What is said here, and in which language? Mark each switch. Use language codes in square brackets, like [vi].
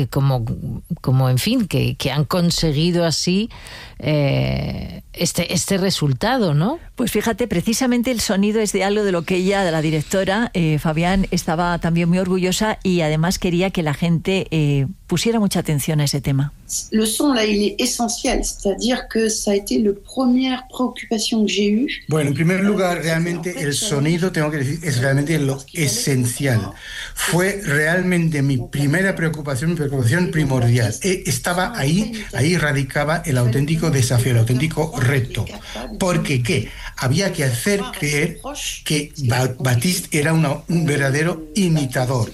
[es] Que como en fin, que han conseguido así este resultado, ¿no? Pues fíjate, precisamente el sonido es de algo de lo que ella, la directora, Fabián, estaba también muy orgullosa y además quería que la gente pusiera mucha atención a ese tema. El son, [fr] là, il est essentiel, c'est-à-dire que ça a été la première préoccupación que j'ai eue. [es] Bueno, en primer lugar, realmente el sonido, tengo que decir, es realmente lo esencial. Fue realmente mi preocupación primordial. Estaba ahí radicaba el auténtico desafío, el auténtico reto. ¿Por qué? había que hacer creer que Batiste era un verdadero imitador.